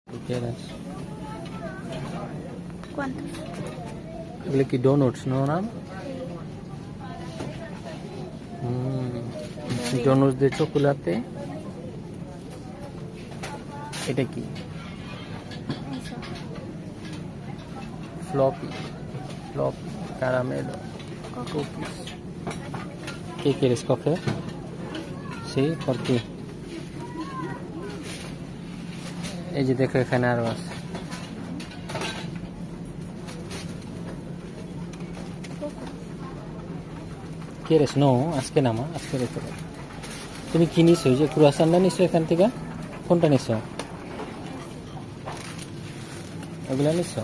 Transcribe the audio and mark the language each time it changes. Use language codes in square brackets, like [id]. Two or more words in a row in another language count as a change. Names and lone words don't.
[es] ¿Quieres? ¿Cuántos? [bn] এগুলো কি ডোনাটস নো নাম? ডোনাটস দিয়ে চকোলাতে। এটা কি? [es] Eso. ফ্লপি caramelo cookies. ¿Qué quieres coger? Sí, ¿por qué? [bn] এই যে দেখো এখানে আরো আছে। [es] ¿Quieres? No, [bn] আজকে না মা, আজকে রেখে দাও। তুমি কি নিছো? এই যে ক্রুয়াসানটা নিছো এখান থেকে? কোনটা নিছো? এগুলা নিছো?